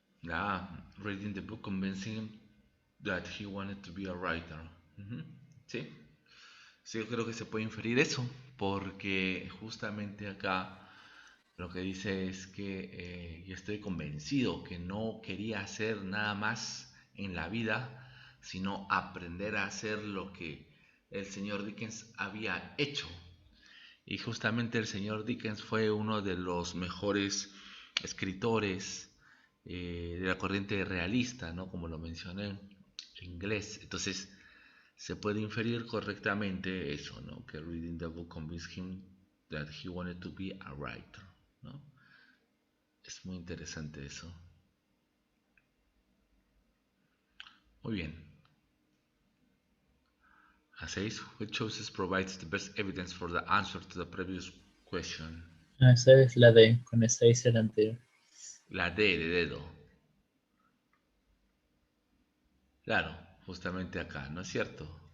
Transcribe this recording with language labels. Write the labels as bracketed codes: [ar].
[en] Ah, reading the book convincing him that he wanted to be a writer. [es] Ujú. Sí, sí, yo creo que se puede inferir eso, porque justamente acá lo que dice es que yo estoy convencido que no quería hacer nada más en la vida, sino aprender a hacer lo que el señor Dickens había hecho. Y justamente el señor Dickens fue uno de los mejores escritores de la corriente realista, ¿no? Como lo mencioné, inglés. Entonces se puede inferir correctamente eso, ¿no? Que reading the book convinced him that he wanted to be a writer, ¿no? Es muy interesante eso. Muy bien. [en] A 6. Which choices provides the best evidence for the answer to the previous question? [es] Ah, esa es la D, con esa hice la anterior. La D de dedo. Claro, justamente acá, ¿no es cierto?